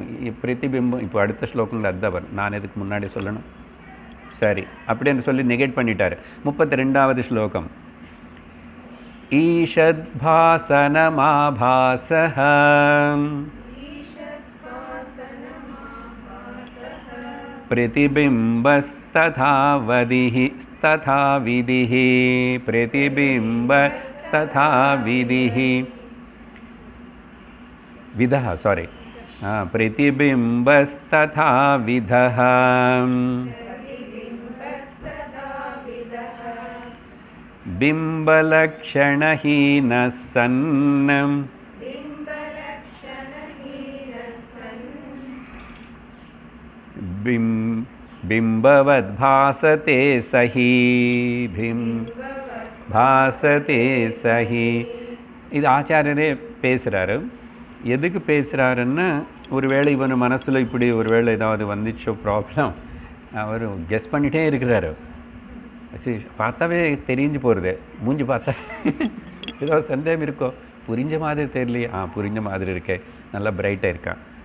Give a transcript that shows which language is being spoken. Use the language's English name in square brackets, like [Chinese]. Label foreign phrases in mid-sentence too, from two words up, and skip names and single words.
[Tamil] பிரதிபிம்பம் இப்போ அடுத்த ஸ்லோகங்கள் அதுதான். நான் இதுக்கு முன்னாடி சொல்லணும். சரி, அப்படின்னு சொல்லி நெகேட் பண்ணிட்டார். 32வது ஸ்லோகம். [Sanskrit] ஈஷத்பாசனமாபாசஹ प्रतिबिम्बस्तथा वदिः तथा विधिः प्रतिबिम्बस्तथा विधिः विधः सॉरी प्रतिबिम्बस्तथा विधः बिम्बलक्षणहीनः सन् बिम्बवद्भासते सही भासते सही [Tamil] இது ஆச்சாரியரே பேசுகிறாரு. எதுக்கு பேசுகிறாருன்னா, ஒருவேளை இவன் மனசில் இப்படி ஒருவேளை ஏதாவது வந்துச்சோ ப்ராப்ளம், அவர் கெஸ் பண்ணிகிட்டே இருக்கிறாரு. சரி, பார்த்தாவே தெரிஞ்சு போகிறது, மூஞ்சி பார்த்தா ஏதாவது சந்தேகம் இருக்கோ, புரிஞ்ச மாதிரி தெரியலையே, புரிஞ்ச மாதிரி இருக்கே, நல்லா பிரைட்டாக இருக்கான்.